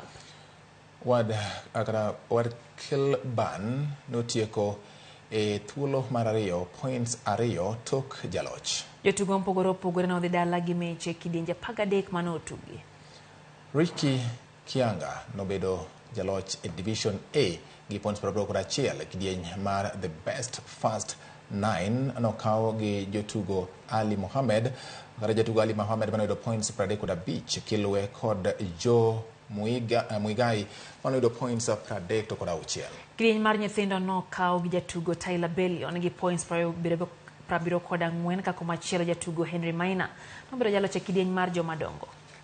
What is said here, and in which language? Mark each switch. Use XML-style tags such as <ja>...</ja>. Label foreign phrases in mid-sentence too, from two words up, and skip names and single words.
<luo>Wad Kilban notieko e thuolo mar ariyo points ariyo tok jaloch. Jotugo mpogore opogore no dhi dala gi meche kidienje 13 mano tugi. Ricky Kianga nobedo jaloch e Division A gi points 81 kidieny mar</luo> <en>the best first 9</en> <luo>nokaw gi jotugo Ali Mohamed. Jotugo Ali Mohamed manoyudo points 35 kilwe kod Joe Muigai manoyudo points 36. Kidieny mar nyithindo nokaw gi jatugo Tyler Bellion gi points 74 kod ang'wen, kako machielo jatugo Henry Maina nobedo jaloch e kidieny mar jomadongo.</luo>